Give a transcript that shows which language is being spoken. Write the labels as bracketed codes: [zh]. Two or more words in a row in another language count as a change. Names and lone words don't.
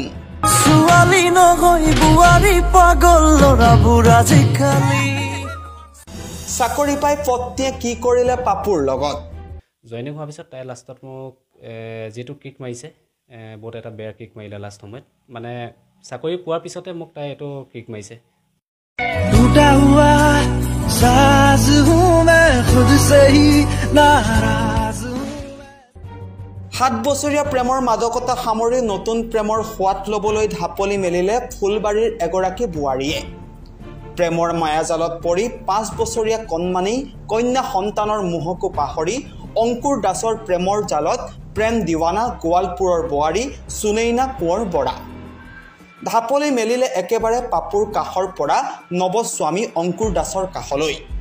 [as] ছোৱালী নহয় বোৱাৰী পাগল ল'ৰাবোৰ আজিকালি চাকৰি পাই পত্নীয়ে কি কৰিলে পাপুৰ লগত জইনিং হোৱাৰ পিছত তাই লাষ্টত মোক যিটো কিক মাৰিছে বহুত এটা বেয়া কিক মাৰিলে লাষ্ট সময়ত মানে চাকৰি পোৱাৰ পিছতে মোক তাই এইটো কিক মাৰিছে [hi] टूटा हुआ साज हूँ मैं खुद से ही नाराज हूँ [as] 7 বছৰীয়া প্ৰেমৰ মাদকতা সামৰি নতুন প্ৰেমৰ সোৱাদ ল'বলৈ ঢাপলি মেলিলে ফুলবাৰীৰ এগৰাকী বোৱাৰীয়ে প্ৰেমৰ মায়াজালত পৰি 5 বছৰীয়া কণমানি কন্যা সন্তানৰ মোহকো পাহৰি অংকুৰ দাসৰ প্ৰেমৰ জালত প্ৰেম দিৱানা গোৱালপুৰৰ বোৱাৰী সুনৈনা কোঁৱৰ বৰা ঢাপলি মেলিলে একেবাৰে পাপুৰ কাষৰ পৰা নৱস্বামী অংকুৰ দাসৰ কাষলৈ